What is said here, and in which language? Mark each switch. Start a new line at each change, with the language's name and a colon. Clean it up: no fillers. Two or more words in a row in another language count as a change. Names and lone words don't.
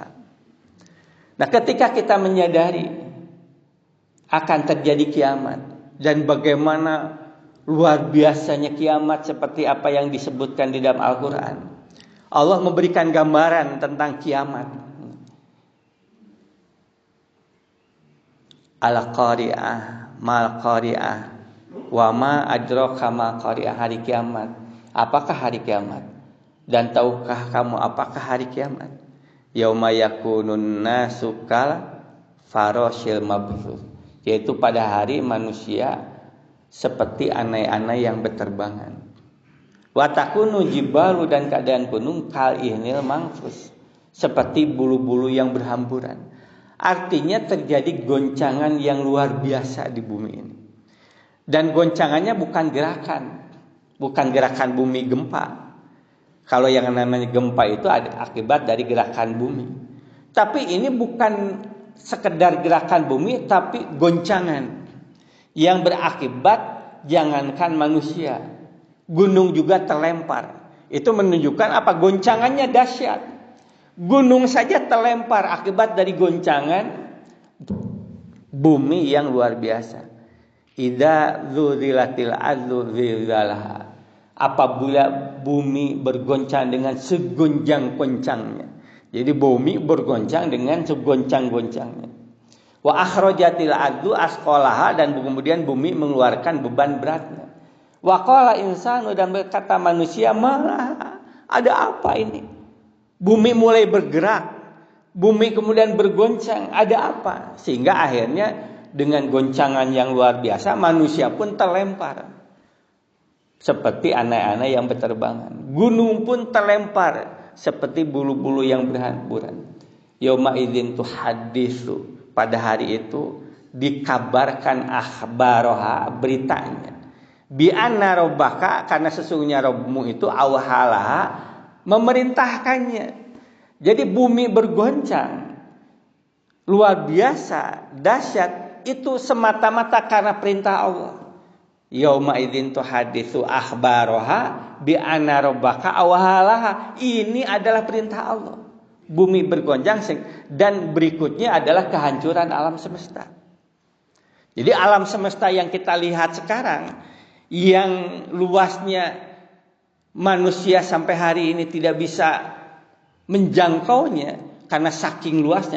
Indonesian: Nah, ketika kita menyadari akan terjadi kiamat dan bagaimana luar biasanya kiamat seperti apa yang disebutkan di dalam Al-Quran, Allah memberikan gambaran tentang kiamat.
Arabic: Al-Qari'ah, ما القارعة وما أدراك ما القارعة,
Indonesian: hari kiamat. Apakah hari kiamat? Dan tahukah kamu apakah hari kiamat?
Arabic: يوم يكون الناس كالفراش المبثوث,
Indonesian: yaitu pada hari manusia seperti anai-anai yang berterbangan.
Arabic: وتكون الجبال,
Indonesian: dan keadaan gunung
Arabic: كالعهن المنفوش,
Indonesian: seperti bulu-bulu yang berhamburan. Artinya terjadi goncangan yang luar biasa di bumi ini. Dan goncangannya bukan gerakan bumi gempa. Kalau yang namanya gempa itu ada akibat dari gerakan bumi. Tapi ini bukan sekedar gerakan bumi, tapi goncangan yang berakibat jangankan manusia, gunung juga terlempar. Itu menunjukkan apa? Goncangannya dahsyat. Gunung saja terlempar akibat dari goncangan bumi yang luar biasa.
Arabic: إذا زلزلت الأرض زلزالها,
Indonesian: apabila bumi bergoncang dengan segonjang-goncangnya. Jadi bumi bergoncang dengan segoncang-goncangnya.
Arabic: وأخرجت الأرض أثقالها,
Indonesian: dan kemudian bumi mengeluarkan beban beratnya.
Arabic: وقال الإنسان,
Indonesian: dan berkata manusia, malah ada apa ini? Bumi mulai bergerak, bumi kemudian bergoncang, ada apa? Sehingga akhirnya dengan goncangan yang luar biasa manusia pun terlempar seperti anai-anai yang berterbangan. Gunung pun terlempar seperti bulu-bulu yang berhamburan.
Arabic: يومئذ تحدث,
Indonesian: pada hari itu dikabarkan akhbaroha, beritanya.
Arabic: بأن ربك,
Indonesian: karena sesungguhnya Rabbmu itu awhalaha, memerintahkannya. Jadi bumi bergoncang luar biasa, dahsyat, itu semata-mata karena perintah Allah.
Arabic: يومئذ تحدث أخبارها بأن ربك أوحى لها.
Indonesian: Ini adalah perintah Allah. Bumi bergoncang, dan berikutnya adalah kehancuran alam semesta. Jadi alam semesta yang kita lihat sekarang, yang luasnya manusia sampai hari ini tidak bisa menjangkaunya karena saking luasnya.